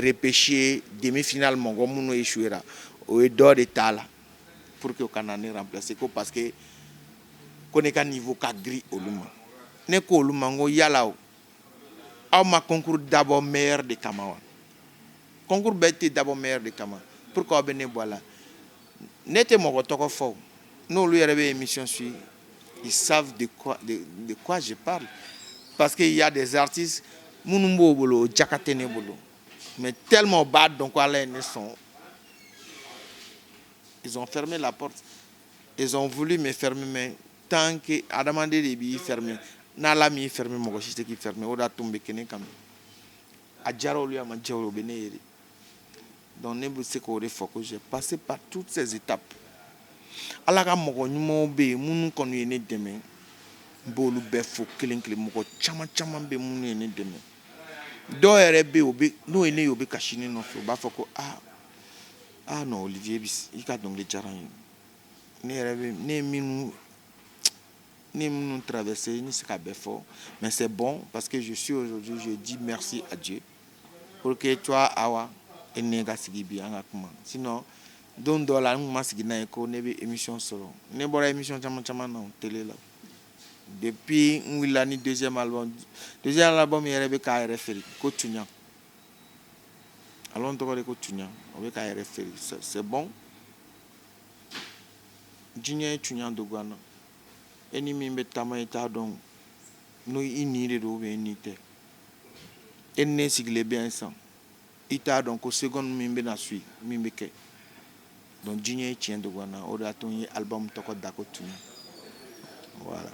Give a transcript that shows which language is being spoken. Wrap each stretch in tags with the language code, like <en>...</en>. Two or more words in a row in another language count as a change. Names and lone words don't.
<fr>repêché demi finale</fr> <bm>mɔgɔ minnu échouera o ye dɔ de t'a la</bm> <fr>pour que</fr> <bm>o kana ne remplacer ko</bm> <fr>parce que</fr> <bm>ko ne ka niveau ka giri olu ma ne ko olu ma n ko yala o aw ma concours dabɔ</bm> <fr>meilleur de</fr> <bm>kama wa concours bɛɛ tɛ dabɔ</bm> <fr>meilleur de</fr> <bm>kama pourquoi aw bɛ ne bɔ a la ne tɛ mɔgɔ tɔgɔ fɔ n'olu yɛrɛ bɛ</bm> <fr>émission suivre ils savent de quoi je parle parce que il y a des artistes</fr> <bm>minnu b'o bolo o jaka tɛ ne bolo mais tellement o b'a dɔn ko ala ye ne sɔn</bm> <fr>ils ont fermé la porte ils ont voulu me fermer mais tant que</fr> <bm>adamaden de b'i fermer n'ala m'i fermer mɔgɔ si tɛ k'i fermer o de y'a to n bɛ kɛ ne kan a diyara olu ye a ma diya olu ye o bɛ ne ye de donc ne bɛ se k'o de fɔ ko</bm> <fr>j'ai passé par toutes ces étapes</fr> <bm>ala ka mɔgɔ ɲumanw bɛ yen minnu kɔni ye ne dɛmɛ n b'olu bɛɛ fo kelen kelen mɔgɔ caman caman bɛ yen minnu ye ne dɛmɛ dɔw yɛrɛ bɛ yen n'o ye ne ye o bɛ kasi ne nɔfɛ o b'a fɔ ko non Olivier i ka dɔnkili diyara n ye ne yɛrɛ bɛ ne ye minnu traversé ne se ka bɛɛ fɔ</bm> <fr>mais c'est bon parce que je suis aujourd'hui je dis merci à Dieu pour que toi</fr> <bm>Awa e ne ka sigi bi an ka kuma sinon don dɔ la n kun ma sigi n'a ye ko ne bɛ émission sɔrɔ ne bɔra émission caman caman na télé la depuis n wulila ni</bm> <fr>deuxième album</fr> <bm>yɛrɛ bɛ k'a yɛrɛ feere ko Tuɲa album tɔgɔ de ko Tuɲa o bɛ k'a yɛrɛ feere</bm> <fr>c'est bon</fr> <bm>diɲɛ ye Tuɲa dogo an na e ni min bɛ taama i t'a dɔn n'o i ni de don i ni tɛ e ni ne sigilen bɛ yan sisan i t'a dɔn ko seconde min bɛ na suit min bɛ kɛ donc diɲɛ ye tiɲɛ dogo an na o de y'a to n ye album tɔgɔ da ko Tuɲa voilà.</bm>